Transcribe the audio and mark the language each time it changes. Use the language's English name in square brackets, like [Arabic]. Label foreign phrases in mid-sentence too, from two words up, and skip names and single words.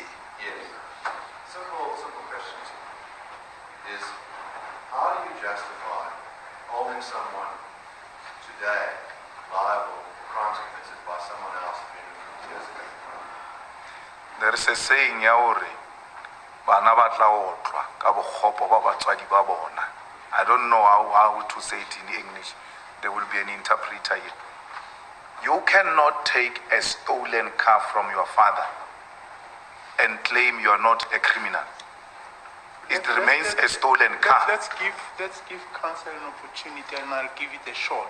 [English] yes. Simple question is, how do you justify holding someone today liable for crimes committed by someone else 350 years ago? There is a saying [Southern Sotho] ya hore bana ba tla otlwa ka bokgopo ba batswadi ba bona. [English] I don't know how to say it in English. There will be an interpreter here. You cannot take a stolen car from your father and claim you are not a criminal. It remains a stolen car. Let's give counsel an opportunity, and I'll give it a shot.